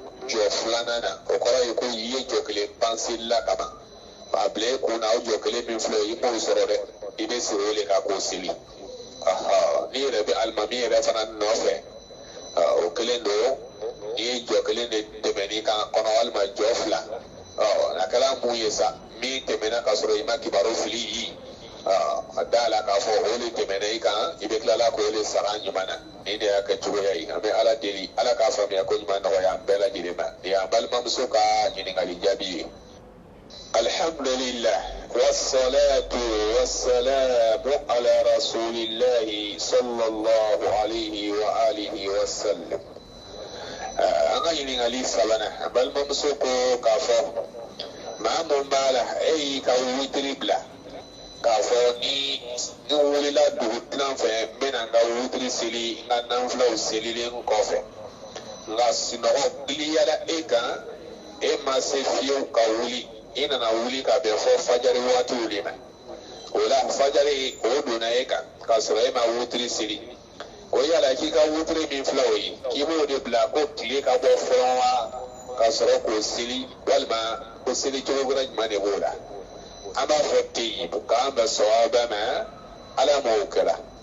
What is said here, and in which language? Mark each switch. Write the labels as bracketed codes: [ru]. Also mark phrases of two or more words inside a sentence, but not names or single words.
[bm] jɔ filanan na o kɔrɔ ye ko i ye jɔ kelen pan seli la kaban a bila e kun na o jɔ kelen min filɛ i b'o sɔrɔ dɛ i bɛ siri o de kan k'o seli n'i yɛrɛ bɛ alimami yɛrɛ fana nɔfɛ o kelen don n'i ye jɔ kelen de tɛmɛ n'i kan kɔnɔ walima jɔ fila a kɛra mun ye sa min tɛmɛna ka sɔrɔ i ma kibaru fili yi a da la k'a fɔ o de tɛmɛna i kan i bɛ tila k'o de sara ɲuman na ni de y'a kɛ cogoya ye an bɛ ala deli ala k'a faamuya ko ɲuman nɔgɔya an bɛɛ lajɛlen ma nin y'an balimamuso ka ɲininkali jaabi ye [ar] الحمد لله والصلاة والسلام على رسول الله صلى الله عليه وآله وسلم [bm] an ka ɲininkali sabanan an balimamuso ko k'a fɔ maa mun b'a la e y'i ka witiri bila k'a fɔ ni wulila dugu tilan fɛ n bɛna n ka witiri seli n ka nanfilaw selilen kɔfɛ nka sunɔgɔ giliyara e kan e ma se fiyewu ka wuli i nana wuli ka bɛn fɔ fajari waatiw de ma o la fajari o donna e kan k'a sɔrɔ e ma witiri seli o yala k'i ka witiri min filɛ o ye k'i b'o de bila ko tile ka bɔ fɔlɔ wa k'a sɔrɔ k'o seli walima ko seli cogo wɛrɛ jumɛn de b'o la an b'a fɔ ten k'an bɛ sawaba ma ala m'o kɛra